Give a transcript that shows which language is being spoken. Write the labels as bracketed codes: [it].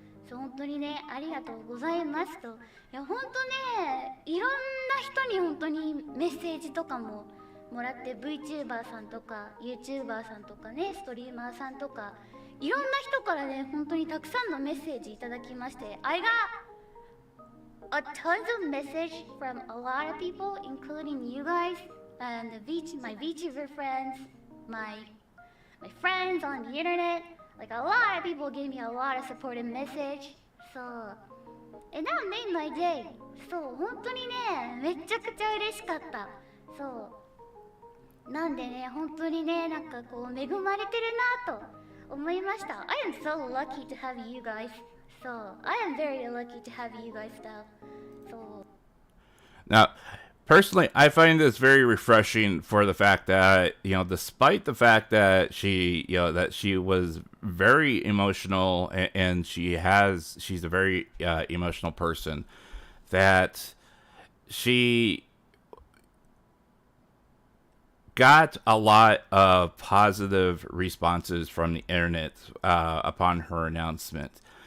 [ja] 本当にね、ありがとうございますと。いや、本当ね、いろんな人に本当にメッセージとかももらって、VTuber さんとか YouTuber さんとかね、ストリーマーさんとか、いろんな人からね、本当にたくさんのメッセージいただきまして、 [en] I got a tons of message from a lot of people, including you guys and my VTuber friends, my friends on the internet. Like, a lot of people gave me a lot of support and message. So, and that made my day. [ja] So, 本当にね、めちゃくちゃ嬉しかった。そう。なんでね、本当にね、なんかこう恵まれてるなと思いました。 [en] I am so lucky to have you guys. So, I am very lucky to have you guys though. So. Now, Personally, I find this very refreshing for the fact that, despite the fact that that she was very emotional and she's a very emotional person, that she got a lot of positive responses from the internet upon her announcement.